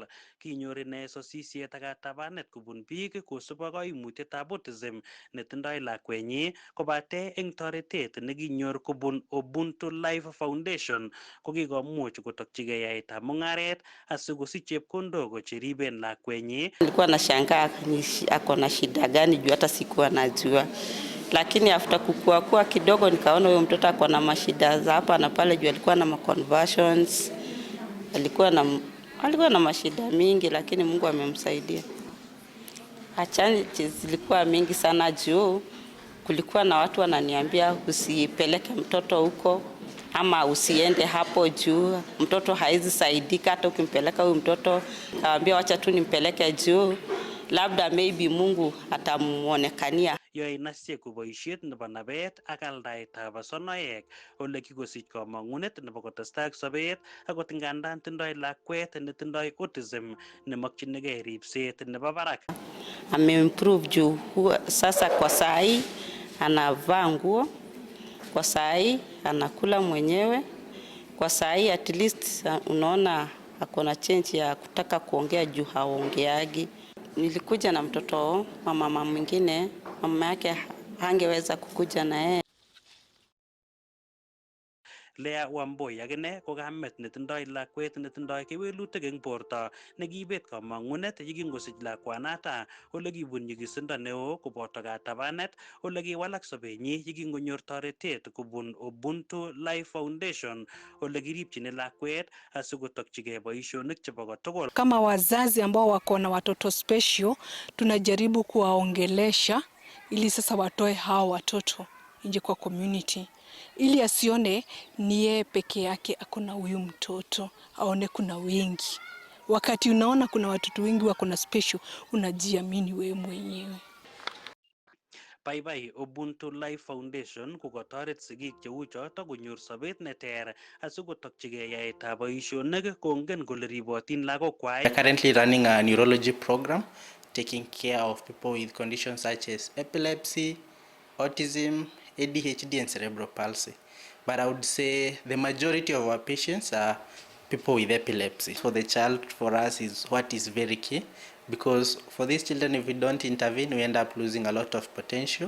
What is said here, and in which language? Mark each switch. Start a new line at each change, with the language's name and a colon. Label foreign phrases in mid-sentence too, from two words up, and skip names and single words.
Kalenjin: Kinyor ine sosisiet ak katabanet kobun biik kosub ak koimutietab autism netindoi lakwenyi kobate eng toretet nekinyor kobun Ubuntu Life Foundation kokikomuch kotokchigei yaetab mung'aret asikosich chepkondok cheriben lakwenyi.
Swahili: Nilikuwa nashangaa ako na shida gani juu hata sikuwa najua, lakini after kukua kidogo nikaona huyo mtoto ako na mashida za hapa na pale juu alikuwa na conversions, alikuwa na mashida mingi, lakini Mungu amemsaidia. Achani zilikuwa mingi sana juu kulikuwa na watu wananiambia usipeleke mtoto huko ama usiende hapo juu mtoto haizi saidika hata ukimpeleka huyu mtoto. Kaambia wacha tu nimpeleke juu labda maybe Mungu atamuonekania.
Kalenjin: Yoe inasye boisiet nebo nabet ak aldaetab asonoek ole kikosich kamang'unet nebo kotestai ak sobet akot ngandan tindoi lakwet netindoi autism nemakchinigei ripset nebo barak.
Swahili: Ameimprove juu sasa kwa sai anavaa nguo, kwa sai anakula mwenyewe, kwa sai
English: at least
Swahili: unaona akona change ya kutaka kuongea juu haongeagi. Nilikuja na mtoto wa mama mwingine, mama yake hangeweza kukuja na yeye.
Kalenjin: Lea Wamboi akine ko kamet netindoi lakwet netindoi kewelutik eng borto nekibet kamang'unet yekingosich lakwanata ole kibun nyigisindo neo koboto katabanet ole kiwalak sobenyi yekingonyor toretet kobun Ubuntu Life Foundation ole kiripchini lakwet asikotokchigei boisionik chebo kotugul.
Swahili: Kama wazazi ambao wako na watoto special tunajaribu kuwaongelesha ili sasa watoe hao watoto nje kwa community, ili asione ni yeye peke yake akona huyu mtoto, aone kuna wengi. Wakati unaona kuna watoto wengi wako na special, unajiamini wewe mwenyewe.
Kalenjin: Baibai Ubuntu Life Foundation kokotoret sigik cheu choto konyor sobet neter asikotokchigei yaetab boisionik kongen kole ribotin lagokwai.
English: We are currently running a neurology program taking care of people with conditions such as epilepsy, autism, ADHD and cerebral palsy. But I would say the majority of our patients are people with epilepsy. For the child, for us, is what is very key, because for these children, if we don't intervene, we end up losing a lot of potential.